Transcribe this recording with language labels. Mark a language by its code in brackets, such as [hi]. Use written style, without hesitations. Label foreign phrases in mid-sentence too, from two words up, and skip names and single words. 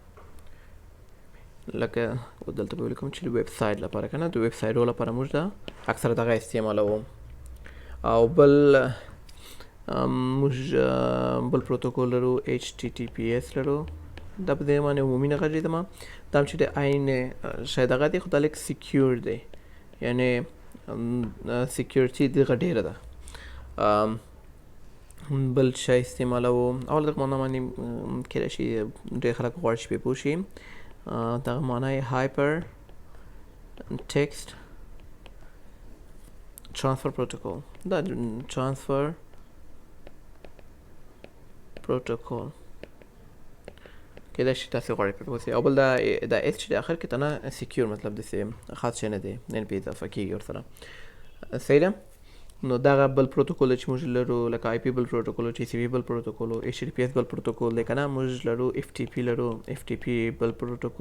[ps] لکه دلته به ولیکم چې د ویب سایټ لپاره که نه د ویب سایټو لپاره موږ ده اکثر دغه استعمالوو او بل موږ بل پروتوکول لرو ایچ ټي ټي پي ایس لرو دا په دې باندې عمومي نه غږېدم دا هم چې د عین شاید هغه دی خو دا لږ سیکیور دی یعنې سیکیورټي دغه ډېره ده بل شی استعمالوو اول دغه معنا باندې کیدای شي ډېر خلک غواړي چې پرې پوه شي دغه معنا یې [en] hyper text transfer protocol [ps] دا [en] transfer protocol [ps] کېدای شي تاسې غواړئ پرې اوسئ. او بل دا اس چې د اخر کې ته نه سیکیور مطلب داسې خاص شی نه دی نه پې اضافه کېږي ورسره. صحیح ده. نو دغه بل پروتوکول چې موږ لرو لکه آی پی بل پروتوکول، ټي سی پي بل پروتوکول، ایچ ټي پی اس بل پروتوکول دی که نه. موږ لرو اف ټي پي لرو. اف ټي پي بل پروتوکول.